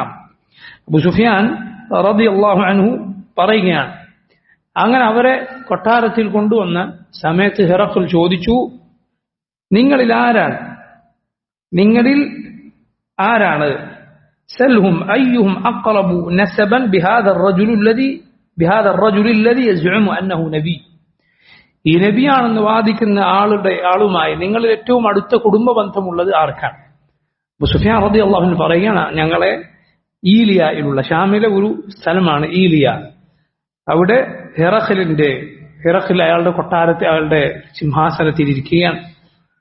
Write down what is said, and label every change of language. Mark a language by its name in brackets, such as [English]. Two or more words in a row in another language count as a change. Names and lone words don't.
[Malayalam] അബൂ സുഫിയാൻ [Arabic] رضي الله عنه [Malayalam] പറയുകയാണ്, അങ്ങനെ അവരെ കൊട്ടാരത്തിൽ കൊണ്ടുവന്ന സമയത്ത് ഹിറഖൽ ചോദിച്ചു, നിങ്ങളിൽ ആരാണ് [Arabic] سألهم أيهم أقرب نسبا بهذا الرجل الذي يزعم أنه [Malayalam] നബി. ഈ നബിയാണെന്ന് വാദിക്കുന്ന ആളുമായി നിങ്ങളിൽ ഏറ്റവും അടുത്ത കുടുംബ ബന്ധമുള്ളത് ആർക്കാണ്? അബൂ സുഫിയാൻ [Arabic] رضي الله عنه [Malayalam] പറയുകയാണ്, ഞങ്ങളെ ഈലിയയിലുള്ള ഷാമിലെ ഒരു സ്ഥലമാണ് ഈലിയ. അവിടെ ഹിറഖൽ അയാളുടെ കൊട്ടാരത്തിൽ, അയാളുടെ സിംഹാസനത്തിൽ ഇരിക്കുകയാണ്.